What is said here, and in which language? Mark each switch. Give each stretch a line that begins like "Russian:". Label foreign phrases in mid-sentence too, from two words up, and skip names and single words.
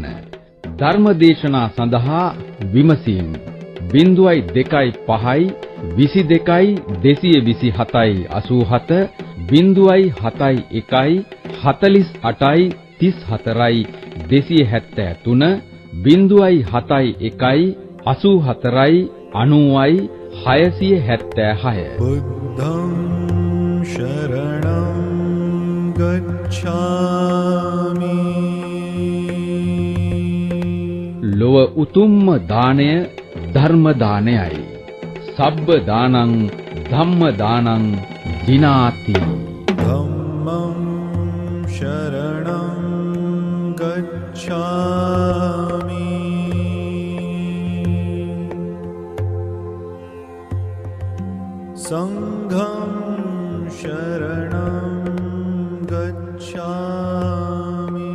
Sinhala: ධර්මදේශනා සඳහා විමසීම් 02.5 22යි 227යි 87 071යි 48යි 34යි 273 071යි 84යි 90යි 676.
Pali: බුද්ධං शरणं गच्छामि.
Sinhala: ලොව උතුම්ම දාණය ධර්ම දානයයි.
Pali: සබ්බ දානං ධම්ම දානං දිනාති. ධම්මං शरणं गच्छामि. संघं शरणं गच्छामि.